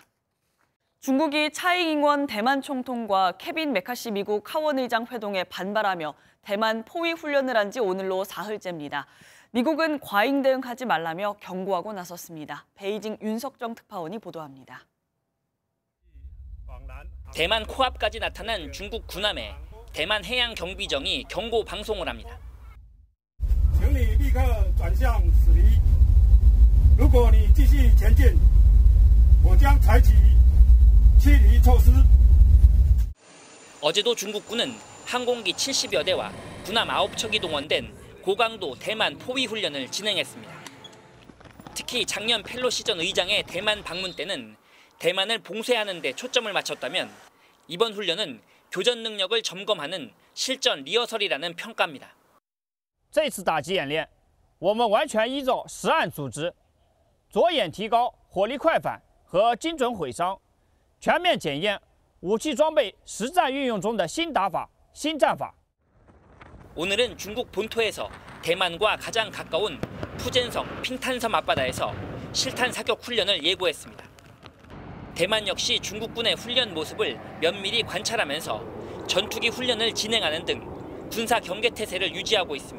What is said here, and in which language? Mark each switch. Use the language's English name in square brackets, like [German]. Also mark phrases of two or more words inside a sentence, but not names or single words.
[Korean] 중국이 차이 잉원 대만 총통과 케빈 메카시 미국 하원의장 회동에 반발하며 대만 포위 훈련을 한 지 오늘로 사흘째입니다. 미국은 과잉 대응하지 말라며 경고하고 나섰습니다. 베이징 윤석정 특파원이 보도합니다. 대만 코앞까지 나타난 중국 군함에 대만 해양 경비정이 경고 방송을 합니다. [Chinese] 请你立刻转向驶离。如果你继续前进，我将采取驱离措施。 [Korean] 어제도 중국군은 항공기 70여 대와 군함 9척이 동원된 고강도 대만 포위 훈련을 진행했습니다. 특히 작년 펠로시 전 의장의 대만 방문 때는 대만을 봉쇄하는 데 초점을 맞췄다면 이번 훈련은 교전 능력을 점검하는 실전 리허설이라는 평가입니다. [Chinese] 这次打击演练，我们完全依照实案组织，着眼提高火力快反和精准毁伤，全面检验武器装备实战运用中的新打法、新战法。 [Korean] 오늘은 중국 본토에서 대만과 가장 가까운 푸젠성 핑탄섬 앞바다에서 실탄 사격 훈련을 예고했습니다. 대만 역시 중국군의 훈련 모습을 면밀히 관찰하면서 전투기 훈련을 진행하는 등 군사 경계 태세를 유지하고 있습니다.